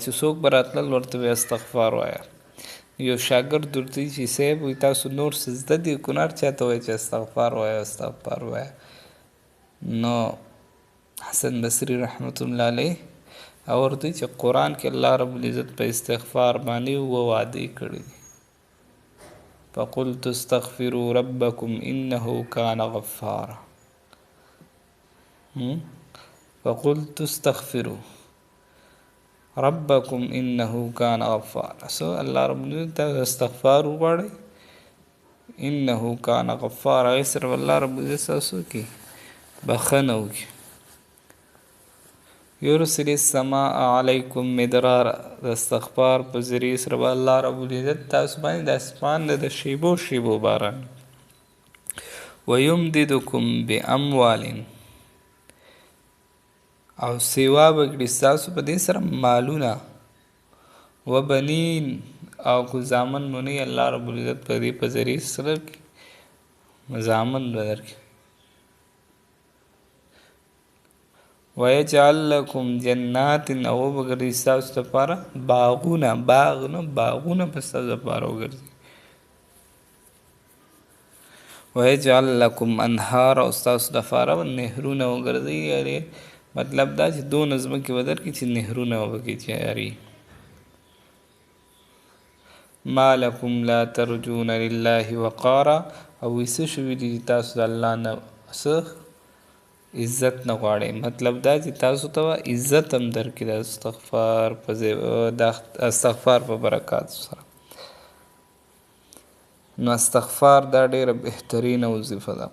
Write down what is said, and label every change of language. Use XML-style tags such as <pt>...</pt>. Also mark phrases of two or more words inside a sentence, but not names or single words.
<ps>چې څوک به راتلل ورته به استغفار وایه. یو شاګرد ورته چې صاحب وایي تاسو نور څه زده دي، کونړ چاته وایي چې استغفار وایه استغفار وایه. نو حسن بصری</ps> <ar>رحمت الله علیه</ar> <ps>هغه ورته چې قرآن کې الله رب العزت په استغفار باندې 2 وعدې کړي دي.</ps> <ar>فقلت استغفروا ربکم انه کان غفارا. فقلت استغفروا ربکم انه کان غفارا.</ar> <ps>سو الله رب العزت استغفار وغواړئ،</ps> <ar>انه کان غفارا.</ar> <ps>هغې سره الله رب العزت ستاسو کې بخښنه وکړي.</ps> <ar>یرسل السماء علیکم مدرارا.</ar> <ps>د استغفار په ذریعې سره به الله رب العزت تاسو باندې د اسمان نه د شیبو شیبو باران.</ps> <ar>ویمددکم باموال،</ar> <ps>او سیوا به کړي ستاسو په دې سره مالونه، وبنین، او که زامن مو نه وي الله رب العزت په دې په ذریعې سره زامن به درکړي.</ps> <ar>ويجعل لكم جنات</ar> <ps>او وګرځي ستاسو لپاره باغونه، باغ نه باغونه به ستاسو لپاره وګرځي.</ps> <ar>ويجعل لكم انهار</ar> <ps>او ستاسو لپاره نهرونه وګرځي. یعنې مطلب دا چې دونه ځمکې به درکړي چې نهرونه به پکې جاري.</ps> <ar>ما لكم لا ترجون لله وقارا،</ar> <ps>او څه شوي دي چې تاسو د الله نه څه عزت نه غواړئ. مطلب دا چې تاسو ته عزت هم درکړي د استغفار په برکات سره. نو استغفار دا ډیره بهترینه وظیفه ده.</ps>